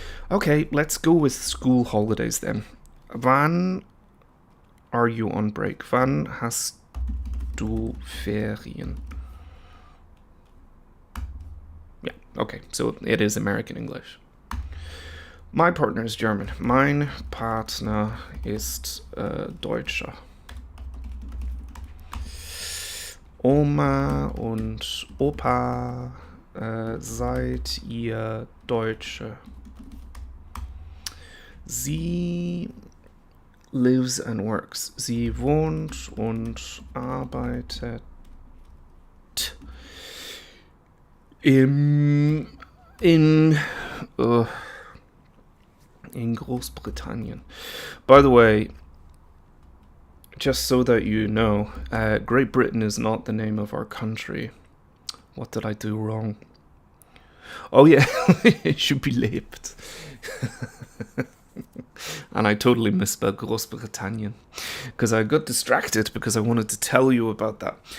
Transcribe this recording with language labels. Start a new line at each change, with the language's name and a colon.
English: Okay, let's go with school holidays then. Wann are you on break?
German: Wann hast du Ferien?
English: Yeah, okay, so it is American English. My partner is German.
German: Mein Partner ist Deutscher. Oma und Opa, seid ihr Deutsche?
English: Sie lives and works.
German: Sie wohnt und arbeitet in Großbritannien.
English: By the way, just so that you know, Great Britain is not the name of our country. What did I do wrong? Oh yeah, it should be lebt. And I totally misspelled Großbritannien because I got distracted because I wanted to tell you about that.